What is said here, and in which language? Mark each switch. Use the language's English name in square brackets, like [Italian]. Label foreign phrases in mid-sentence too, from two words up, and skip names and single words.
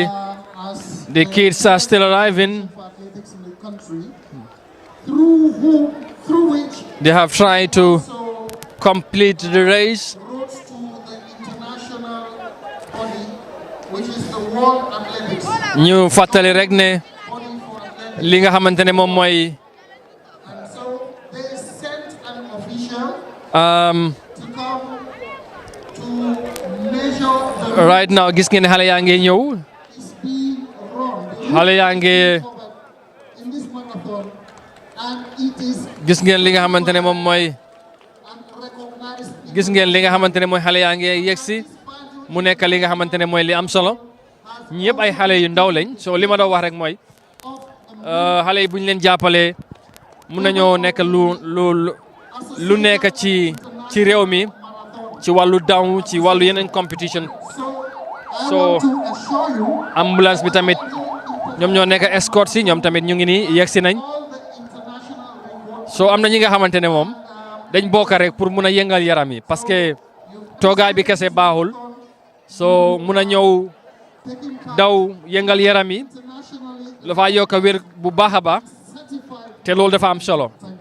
[English] as the kids are still arriving. athletics in the country, through which They have tried to complete the race. wrote to the international body, which is the World Athletics [Wolof] ñu fàttali rek ne [English] Body for Athletics. [Wolof] li nga xamante ne moom mooy [English] And so they sent an official um, to come to measure the right now [Wolof] gis ngeen xale yaa ngi ñëw, [English] speed run [Wolof] xale yaa ngi [English] in this marathon, and it is [Wolof] gis ngeen li nga xamante ne moom mooy [English] recognized [Wolof] gis ngeen li nga xamante ne mooy xale yaa ngi yegsi mu nekk li nga xamante ne mooy li am solo. ñëpp ay xale yu ndaw lañ, so li ma doon wax rek mooy xale yi bu ñu leen jàppalee mun nañoo nekk lu nekk ci réew mi ci wàllu daw, ci wàllu yeneen competition. [English] So to assure you [Wolof] ambulance bi tamit ñoom ñoo nekk escort si, ñoom tamit ñu ngi nii yegsi nañ. So am na ñi nga xamante ne moom dañ bokk rek pour mun a yëngal yaram yi, [French] parce que [Wolof] toogaay bi kese baaxul. So mun a ñëw daw yëngal yaram yi dafa yokk a wér bu baax a baax, te loolu dafa am solo.